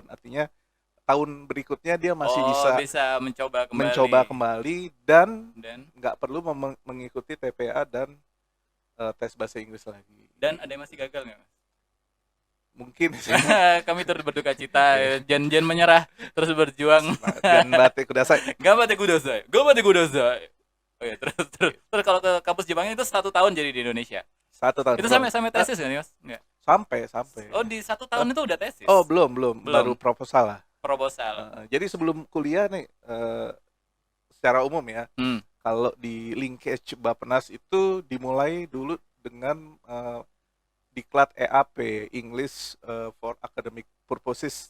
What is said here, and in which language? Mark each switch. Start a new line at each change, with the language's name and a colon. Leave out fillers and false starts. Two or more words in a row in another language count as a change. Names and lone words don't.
Indonesian: Artinya tahun berikutnya dia masih bisa mencoba kembali dan nggak perlu mengikuti TPA dan tes bahasa Inggris lagi. Dan ada yang masih gagal nggak Mas? Mungkin sih. Kami turut berduka cita, jangan menyerah, terus berjuang.
Japanese: 頑張ってください.
Indonesian: Oh ya, terus kalau ke kampus Jepangnya itu 1 tahun jadi di Indonesia. 1 tahun. Itu sampai tesis nggak nih Mas? Nggak. Sampai. Oh di 1 tahun itu udah tesis? Oh belum. Baru proposal lah. Jadi sebelum kuliah nih, secara umum ya, kalau di linkage Bappenas itu dimulai dulu dengan diklat EAP
English: English for Academic Purposes.